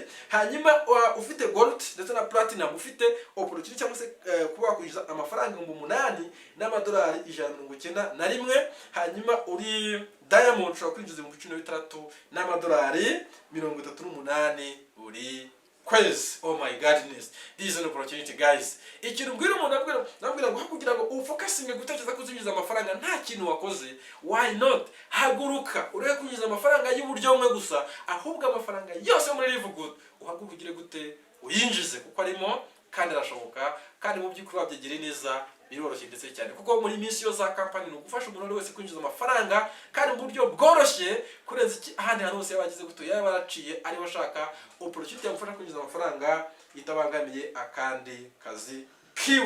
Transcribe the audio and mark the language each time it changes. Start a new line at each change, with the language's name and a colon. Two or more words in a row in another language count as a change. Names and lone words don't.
Kinyarwanda: Hanyuma ufite gold ndetse na platinum ufite opportunity cyangwa se kuba kwinjiza amafaranga 8 n'amadolari 191. Hanyuma uri diamond ushobora kwinjiza 16 n'amadolari 38 buri kwezi.
English: Oh my goodness, this is an opportunity guys.
Kinyarwanda: Ikintu mbwira umuntu nabwira ngo kugira ngo ufocusinge gutekereza kuzinjiza amafaranga nta kintu wakoze,
English: why not
Kinyarwanda: haguruka ureke kwinjiza amafaranga y'uburyo umwe gusa, ahubwo amafaranga yose muri LIVEGOOD uhaguruka ugire gute uyinjize, kuko arimo kandi arashoboka, kandi mu by'ukuri wabyegere neza biroroshye ndetse cyane, kuko muri misiyo za company no gufasha umuntu wese kwinjiza amafaranga kandi mu buryo bworoshye kurenza ahandi hantu hose yabagize guto yaba yaraciye ari bashaka opportunity yamufasha kwinjiza amafaranga itabangamiye akandi kazi kiwe.